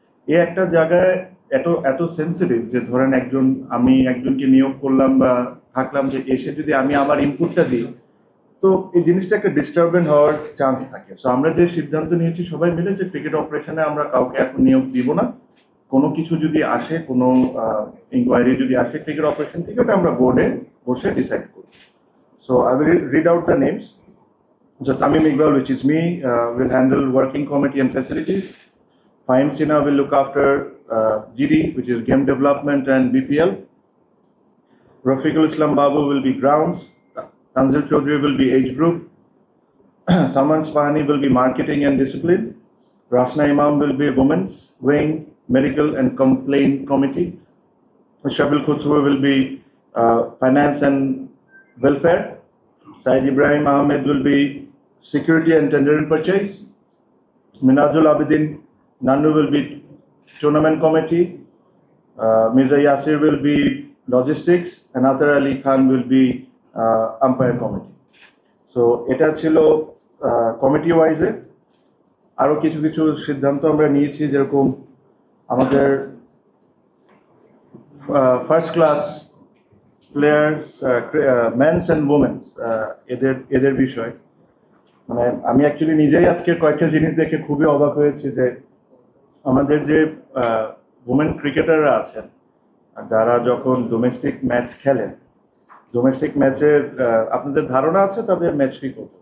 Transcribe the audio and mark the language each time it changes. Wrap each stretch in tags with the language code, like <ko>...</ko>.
<bn>এই একটা জায়গায় এত এত সেন্সিটিভ যে ধরেন আমি একজনকে নিয়োগ করলাম বা থাকলাম, যে এসে যদি আমি আমার ইনপুটটা দিই, তো এই জিনিসটা একটা ডিস্টারবেন্ট হওয়ার চান্স থাকে। সো আমরা যে সিদ্ধান্ত নিয়েছি সবাই মিলে, যে ক্রিকেট অপারেশনে আমরা কাউকে এখন নিয়োগ দিব না। কোনো কিছু যদি আসে, কোনো ইনকোয়ারি যদি আসে ক্রিকেট অপারেশন থেকে, ওটা আমরা বোর্ডে বসে ডিসাইড করি।</bn> <en>So I will read out the names. So Tamim Iqbal, which is me, will handle working committee and facilities. Fahim Sinha will look after GD, which is game development and BPL. Rafiqul Islam Babu will be grounds. Tanzil Chaudhary will be age group. Saman Spahani will be marketing and discipline. Rasna Imam will be women's wing, medical and complaint committee. Shabil Khusro will be finance and welfare. Said Ibrahim Ahmed will be security and tender and purchase. Minajul Abidin Nandu will be tournament committee. Mirza Yasir will be logistics, and Atar Ali Khan will be umpire committee.</en> <bn>So এটা ছিল committee ওয়াইজে। আরো কিছু কিছু সিদ্ধান্ত আমরা নিয়েছি, যেরকম আমাদের first class players, men's and women's, এদের বিষয় মানে আমি অ্যাকচুয়ালি নিজেই আজকে কয়েকটা জিনিস দেখে খুবই অবাক হয়েছি, যে আমাদের যে ওমেন ক্রিকেটাররা আছেন, যারা যখন ডোমেস্টিক ম্যাচ খেলেন, ডোমেস্টিক ম্যাচের আপনাদের ধারণা আছে তাদের ম্যাচ ফি কত?</bn>